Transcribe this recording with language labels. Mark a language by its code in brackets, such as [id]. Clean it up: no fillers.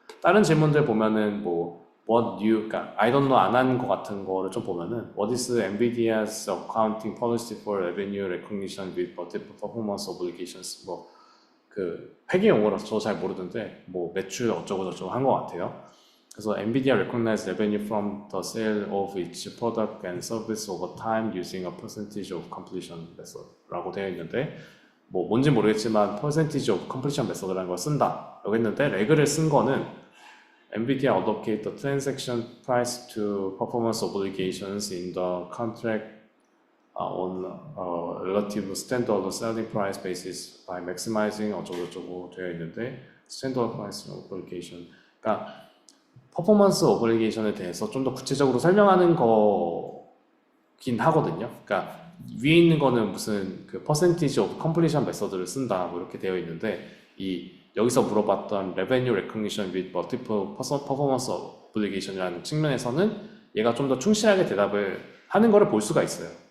[ko] 다른 질문들 보면은 뭐 [en] what new, [ko] 그러니까 [en] I don't know [ko] 안 한 거 같은 거를 좀 보면은 [en] what is NVIDIA's accounting policy for revenue recognition with multiple performance obligations [ko] 뭐 그 회계 용어라서 저 잘 모르는데 뭐 매출 어쩌고 저쩌고 한 거 같아요. [en] 그래서 NVIDIA recognizes revenue from the sale of its product and service over time using a percentage of completion method라고 [ko] 되어 있는데 뭐 뭔지 모르겠지만 [en] percentage of completion method라는 [ko] 걸 쓴다라고 했는데 레그를 쓴 거는 [en] NVIDIA allocate the transaction price to performance obligations in the contract on a relative standard selling price basis by maximizing [ko] 어쩌고저쩌고 되어 있는데 [en] standard price obligation [ko] 그러니까 퍼포먼스 오블리게이션에 대해서 좀 더 구체적으로 설명하는 거긴 하거든요. 그러니까 위에 있는 거는 무슨 그 [en] percentage of completion [ko] 메서드를 쓴다 뭐 이렇게 되어 있는데 이 여기서 물어봤던 [en] revenue recognition with multiple performance obligation [ko] 이라는 측면에서는 얘가 좀 더 충실하게 대답을 하는 거를 볼 수가 있어요.